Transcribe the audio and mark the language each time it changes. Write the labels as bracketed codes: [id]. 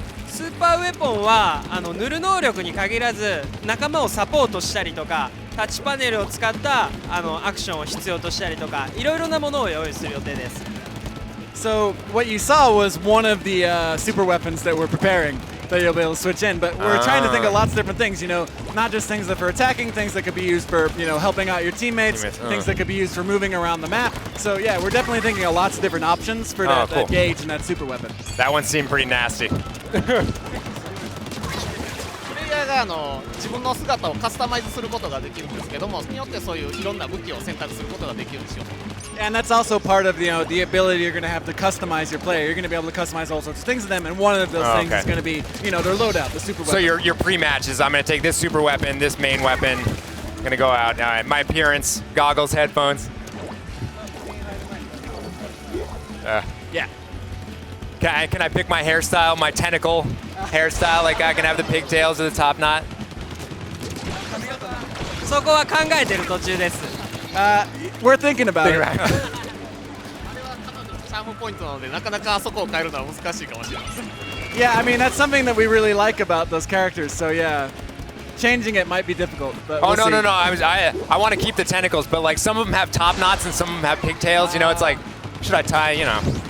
[ja] スーパーウェポンは塗る能力に限らず仲間をサポートしたりとかタッチパネルを使ったアクションを必要としたりとかいろいろなものを用意する予定です。 [en] So, what you saw was one of the super weapons that we're preparing that you'll be able to switch in, but we're trying to think of lots of different things, you know, not just things that for attacking, things that could be used for, you know, helping out your teammates. Things that could be used for moving around the map. So yeah, we're definitely thinking of lots of different options for that, cool. that gauge and that super weapon. That one seemed pretty nasty. [ja] プレイヤーが自分の姿をカスタマイズすることができるんですけども、それによってそういういろんな武器を選択することができるんですよ。 [en] And that's also part of, you know, the ability you're going to have to customize your player. You're going to be able to customize all sorts of things to them, and one of those things is going to be, you know, their loadout, the super weapon. So your pre-match is I'm going to take this super weapon, this main weapon, I'm going to go out. All right, my appearance, goggles, headphones. Yeah. Can I pick my hairstyle, my tentacle hairstyle? Like I can have the pigtails or the top knot? [ja] そこは考えてる途中です。 [en] We're thinking about it. [ja] あれは彼女のチャームポイントなのでなかなかあそこを変えるのは難しいかもしれません。 [en] Yeah, I mean, that's something that we really like about those characters. So yeah, changing it might be difficult. But Oh, we'll see. no. I want to keep the tentacles, but like some of them have top knots and some of them have pigtails. You know, it's like, should I tie, you know?